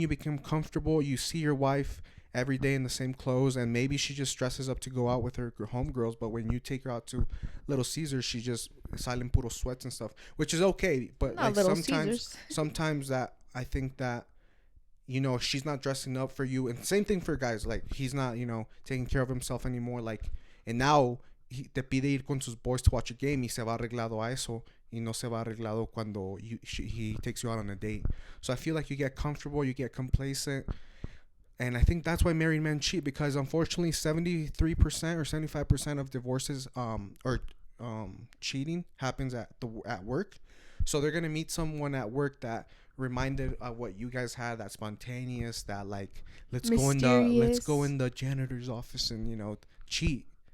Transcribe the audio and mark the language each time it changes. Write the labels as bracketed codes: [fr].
[en] You become comfortable. You see your wife every day in the same clothes, and maybe she just dresses up to go out with her homegirls. But when you take her out to Little Caesars, she just [es] salen puro [en] sweats and stuff, which is okay. But not like sometimes that I think that she's not dressing up for you, and same thing for guys. Like he's not taking care of himself anymore. Like, and now [es] te pide ir con sus [en] boys to watch a game [es] y se va arreglado a eso. Y no se va arreglado cuando [en] he takes you out on a date. So I feel like you get comfortable, you get complacent. And I think that's why married men cheat, because unfortunately 73% or 75% of divorces or cheating happens at work. So they're going to meet someone at work that reminded of what you guys had, that spontaneous, that like let's go in the janitor's office and cheat.